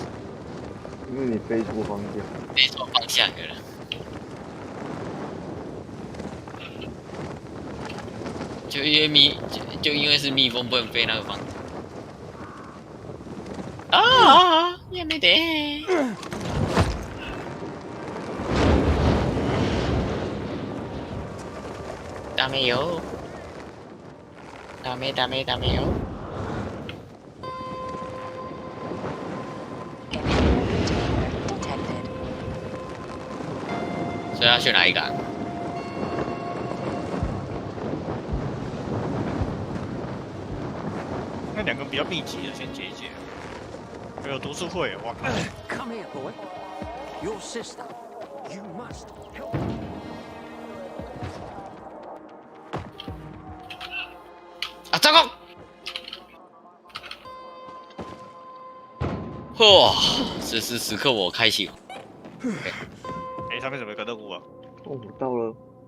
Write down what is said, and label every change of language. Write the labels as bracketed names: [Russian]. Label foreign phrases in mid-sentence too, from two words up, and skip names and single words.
[Chinese] 因为你飞错方向。飞错方向的人。就因为是蜜蜂不能飞那个房子。啊，也没得。 [Japanese] ダメよ。ダメダメダメよ。 [Chinese] 所以要选哪一个啊？那两个比较密集的先解一解。还有读书会，哇靠！ [English] Come here, boy. Your sister. You must help. [Chinese] 啊，糟糕！哇，此时此刻我开启。哎，上面怎么有个任务啊？哦，我到了。